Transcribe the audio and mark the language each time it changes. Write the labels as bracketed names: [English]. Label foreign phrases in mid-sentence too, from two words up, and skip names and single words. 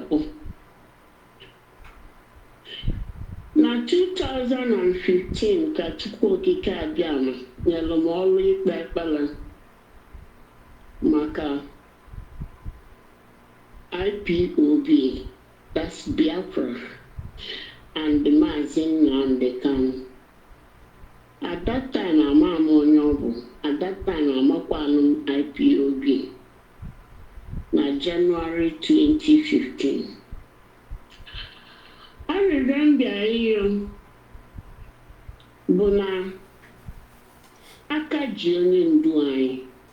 [Igbo] Na 2015 ka Chukwu Okike abịama nyere m ọrụ ikpe ekpere maka IPOB, [English] that's Biafra, and Mazi Nnamdi Kanu. At that time, I'm [Igbo] onye ọbụ. [English] At that time, [Igbo] amakwanụ IPOB na January 2015. Arịrịọ m bịara ịrịọ bụ na aka ji onye ndu anyị.